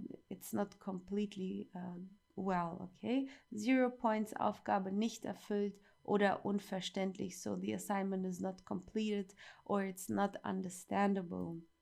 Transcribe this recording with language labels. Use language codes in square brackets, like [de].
[en] It's not completely well, okay. 0 points, [de] Aufgabe nicht erfüllt oder unverständlich. [en] So the assignment is not completed or it's not understandable.